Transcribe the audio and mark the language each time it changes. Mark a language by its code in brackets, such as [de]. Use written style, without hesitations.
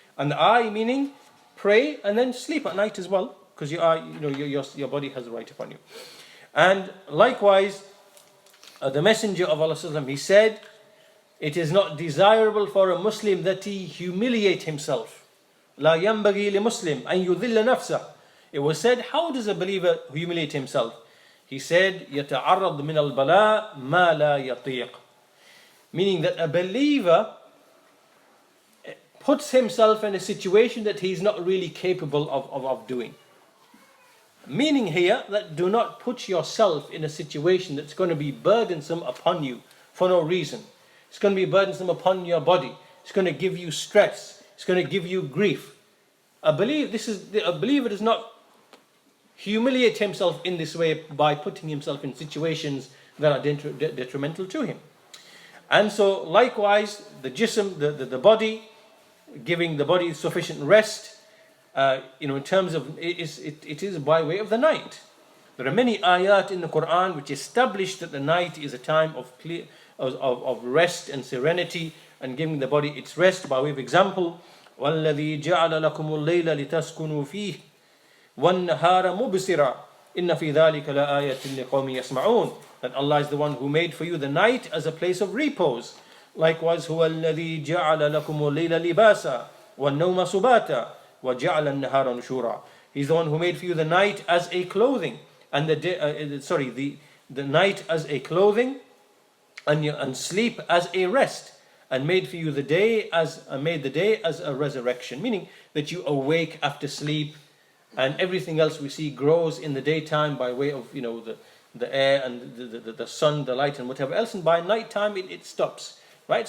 [en] And the eye meaning pray and then sleep at night as well because your eye, your body has a right upon you. And likewise, the Messenger of Allah he said, it is not desirable for a Muslim that he humiliate himself. [ar] لا ينبغي لمسلم أن يذل نفسه. [en] It was said, how does a believer humiliate himself? He said, [ar] يتعرض من البلاء ما لا يطيق. [en] Meaning that a believer puts himself in a situation that he's not really capable of doing. Meaning here that do not put yourself in a situation that's going to be burdensome upon you for no reason. It's going to be burdensome upon your body. It's going to give you stress. It's going to give you grief. A believer does not humiliate himself in this way by putting himself in situations that are detrimental to him. And so likewise, the jism, the body, giving the body sufficient rest, in terms of it is by way of the night. There are many ayat in the Quran which establish that the night is a time of rest and serenity and giving the body its rest. By way of example, [ar] وَالَّذِي جَعَلَ لَكُمُ اللَّيْلَ لِتَسْكُنُوا فِيهِ وَالنَّهَارَ مُبْصِرًا إِنَّ فِي ذَلِكَ لَآيَةٍ لِقَوْمٍ يَسْمَعُونَ. [en] That Allah is the one who made for you the night as a place of repose. [ar] Likewise, هُوَ الَّذِي جَعَلَ لَكُمُ اللَّيْلَ لِبَاسًا وَالنَّوْمَ سُبَاتًا وَجَعَلَ النَّهَارَ نُشُورًا. [en] He's the one who made for you the night as a clothing, and the night as a clothing, and sleep as a rest, and made for you the day as a resurrection. Meaning that you awake after sleep, and everything else we see grows in the daytime by way of the air and the sun, the light, and whatever else, and by night time it stops. Right?